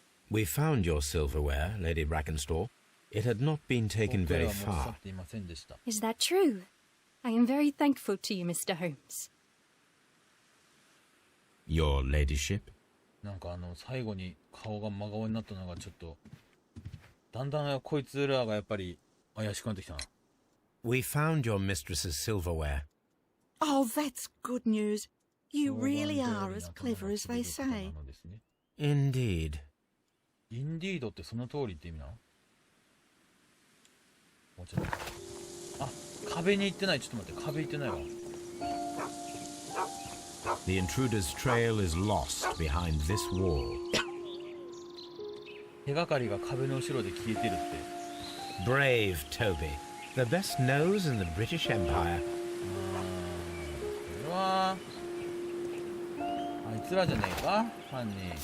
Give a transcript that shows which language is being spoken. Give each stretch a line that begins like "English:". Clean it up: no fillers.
English: We found your silverware, Lady Brackenstall. It had not been taken very far. Is that true? I am very thankful to you, Mr. Holmes. Your ladyship?
Japanese: なんか最後に顔が真顔になったのがちょっと、だんだんこいつらがやっぱり怪しくなってきたな。
English: We found your mistress's silverware. Oh, that's good news. You really are as clever as they say. Indeed.
Japanese: Indeed ってその通りって意味なの？もうちょっと。あ、壁に行ってない。ちょっと待って、壁行ってないわ。
English: The intruder's trail is lost behind this wall.
Japanese: 手がかりが壁の後ろで消えてるって。
English: Brave Toby, the best nose in the British Empire.
Japanese: これはあいつらじゃねえか、犯人。